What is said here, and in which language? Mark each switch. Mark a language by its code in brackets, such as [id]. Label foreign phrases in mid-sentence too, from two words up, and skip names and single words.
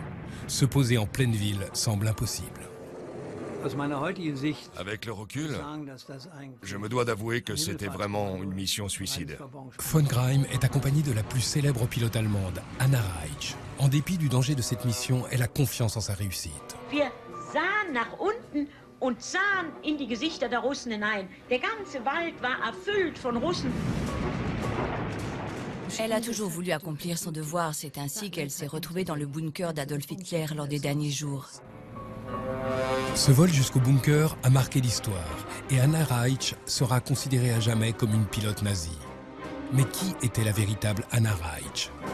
[fr] Se poser en pleine ville semble impossible. Avec le recul, je me dois d'avouer que c'était vraiment une mission suicide. Von Greim est accompagné de la plus célèbre pilote allemande, Anna Reitsch. En dépit du danger de cette mission, elle a confiance en sa réussite. [de] Wir sahen nach unten und sahen in die Gesichter der Russen hinein. Der ganze Wald war erfüllt von Russen. [fr] Elle a toujours voulu accomplir son devoir. C'est ainsi qu'elle s'est retrouvée dans le bunker d'Adolf Hitler lors des derniers jours. Ce vol jusqu'au bunker a marqué l'histoire et Anna Reitsch sera considérée à jamais comme une pilote nazie. Mais qui était la véritable Anna Reitsch?